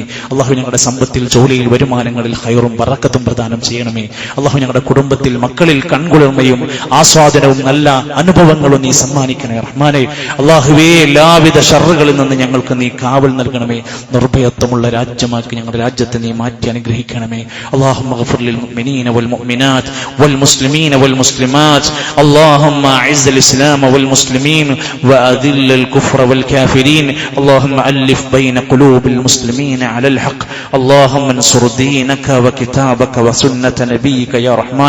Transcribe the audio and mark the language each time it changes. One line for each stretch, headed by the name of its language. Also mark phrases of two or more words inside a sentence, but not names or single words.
Malayalam: അള്ളാഹു ഞങ്ങളുടെ സമ്പത്തിൽ, ജോലിയിൽ, വരുമാനങ്ങളിൽ ഖൈറും ബറക്കത്തും പ്രദാനം ചെയ്യണമേ. അള്ളാഹു ഞങ്ങളുടെ കുടുംബത്തിൽ, മക്കളിൽ കൺകുളിർമയും ആസ്വാദനവും നല്ല അനുഭവങ്ങളും നീ സമ്മാനിക്കണേ റഹ്മാനെ. അള്ളാഹുവേ എല്ലാവിധ ഷർറുകളിൽ നിന്ന് ഞങ്ങൾക്ക് നീ കാവൽ നൽകണമേ. നിർഭയത്വമുള്ള രാജ്യമാക്കി ഞങ്ങളുടെ രാജ്യത്തെ നീ മാറ്റി അനുഗ്രഹിക്കണമേ.
Arabic: اللهم اغفر للمؤمنين والمؤمنات والمسلمين والمسلمات. اللهم اعز الاسلام والمسلمين واذل الكفر والكافرين. اللهم الف بين قلوب المسلمين على الحق. اللهم انصر دينك وكتابك وسنة نبيك يا رحمن.